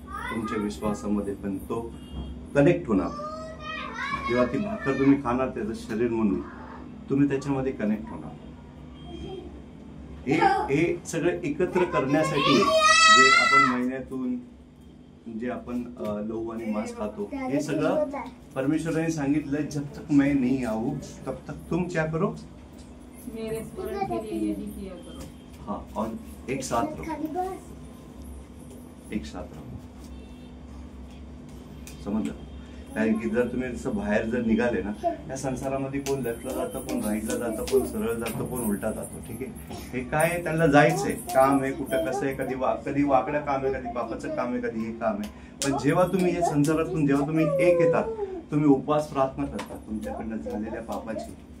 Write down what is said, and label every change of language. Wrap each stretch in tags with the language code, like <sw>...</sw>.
<mr>तुमच्या विश्वासामध्ये पण तो कनेक्ट होणार. जेव्हा ती भाकर तुम्ही खाणार त्याचं शरीर म्हणून, तुम्ही त्याच्यामध्ये कनेक्ट होणार. हे सगळं एकत्र करण्यासाठी जे आपण महिन्यातून जे आपण लहू आणि मांस खातो, हे सगळं परमेश्वराने सांगितलं, जब तक मैं नहीं आऊं तब तक तुम क्या करो,</mr> <hi>मेरे स्मरण के लिए यही किया करो. हाँ, और एक साथ रहो, एक साथ रहो.</hi> <mr>समजलं? कारण की जर तुम्ही असं बाहेर जर निघाले ना, या संसारामध्ये कोण लेफ्टला जातं, कोण राईटला जातं, कोण सरळ जातं, कोण उलटा जातो. ठीक आहे, हे काय त्यांना जायचंय, काम आहे, कुठं कसं आहे, कधी वाकडं काम आहे, कधी पापाचं काम आहे, कधी हे काम आहे. पण जेव्हा तुम्ही या संसारातून जेव्हा तुम्ही एक येतात, तुम्ही उपवास प्रार्थना करता तुमच्याकडनं झालेल्या पापाची.</mr>